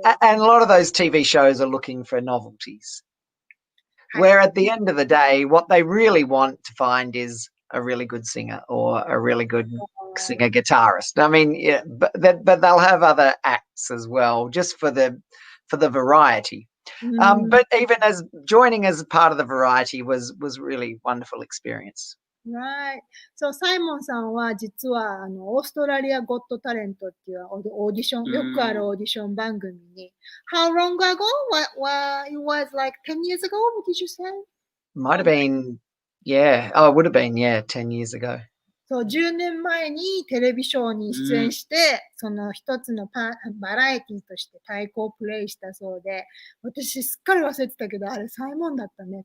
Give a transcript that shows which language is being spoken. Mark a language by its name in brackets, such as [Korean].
[English] And a lot of those TV shows are looking for novelties. Where at the end of the day, what they really want to find is a really good singer or a really good singer guitarist. I mean, yeah, but they'll have other acts as well, just for the variety. But even as joining as part of the variety was really wonderful experience. Right. [Japanese] So サイモンさんは実はオーストラリアゴットタレントっていうオーディション、よくあるオーディション番組に [English] How long ago? It was like 10 years ago, what did you say? Might have been, yeah. Oh, it would have been, yeah, 10 years ago. [Japanese] そう、10年前にテレビショーに出演して、その一つのバラエティとして太鼓をプレイしたそうで、私すっかり忘れてたけど、あれサイモンだったね。